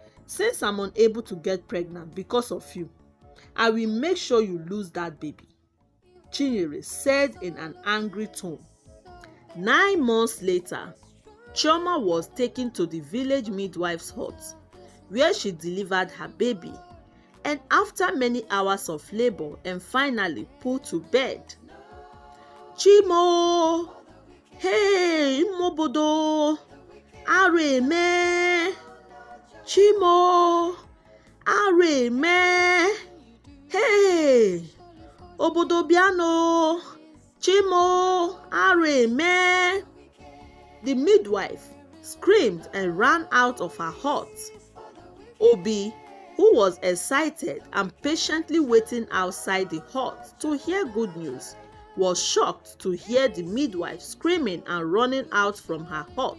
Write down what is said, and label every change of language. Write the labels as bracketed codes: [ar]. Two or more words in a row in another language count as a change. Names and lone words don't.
[en] Since I'm unable to get pregnant because of you, I will make sure you lose that baby, Chinyere said in an angry tone. 9 months later, Chioma was taken to the village midwife's hut, where she delivered her baby, and after many hours of labor and finally put to bed. [ig] Chimo! Hey, Mobodo! Areme! Chimo! Areme! Hey! Obodo biano! Chimo! Areme! [en] The midwife screamed and ran out of her hut. Obi, who was excited and patiently waiting outside the hut to hear good news, was shocked to hear the midwife screaming and running out from her hut.